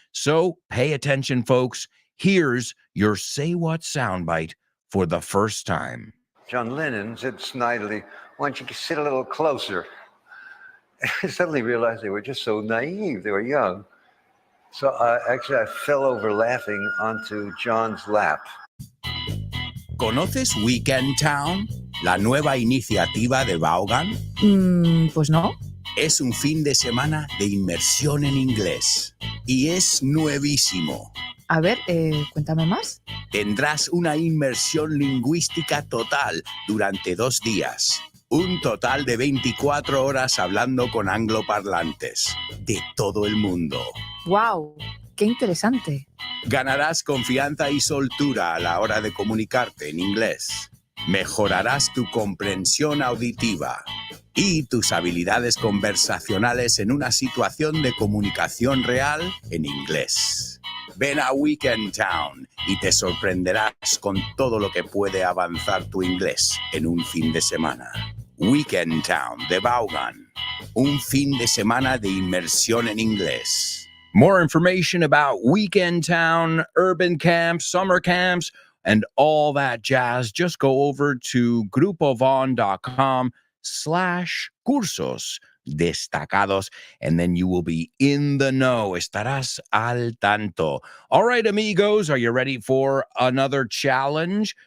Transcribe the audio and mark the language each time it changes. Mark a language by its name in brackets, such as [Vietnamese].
[English] So pay attention, folks. Here's your Say What soundbite for the first time. John Lennon said snidely, "Why don't you sit a little closer?" I suddenly realized they were just so naive. They were young. So actually, I fell over laughing onto John's lap. [Spanish] ¿Conoces Weekend Town? La nueva iniciativa de Vaughan. Pues no. Es un fin de semana de inmersión en inglés. Y es nuevísimo. A ver, cuéntame más. Tendrás una inmersión lingüística total durante 2 días. Un total de 24 horas hablando con angloparlantes de todo el mundo. ¡Wow! ¡Qué interesante! Ganarás confianza y soltura a la hora de comunicarte en inglés. Mejorarás tu comprensión auditiva y tus habilidades conversacionales en una situación de comunicación real en inglés. Ven a Weekend Town y te sorprenderás con todo lo que puede avanzar tu inglés en un fin de semana. Weekend Town de Vaughan. Un fin de semana de inmersión en inglés. [English] More information about Weekend Town, urban camps, summer camps, and all that jazz, just go over to grupovon.com/cursos destacados, and then you will be in the know. [Spanish] Estarás al tanto. [English] All right, amigos, are you ready for another challenge?